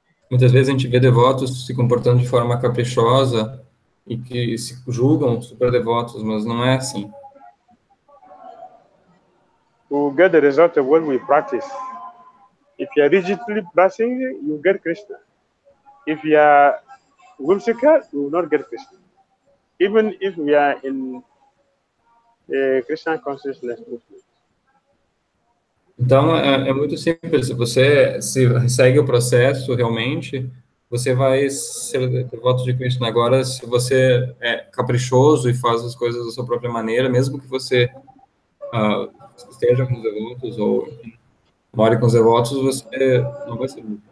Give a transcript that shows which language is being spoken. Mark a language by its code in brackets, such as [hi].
[pt] Muitas vezes a gente vê devotos se comportando de forma caprichosa e que se julgam super devotos, mas não é assim. [en] We will get the result of what we practice. If you are rigidly practicing, you get Krishna. If you are whimsical, you will not get Krishna. Even if we are in a Christian consciousness movement. [pt] Então, é muito simples. Se você segue o processo realmente, você vai ser devoto de Krishna. Agora, se você é caprichoso e faz as coisas da sua própria maneira, mesmo que você esteja com os devotos ou enfim, more com os devotos, você não vai ser.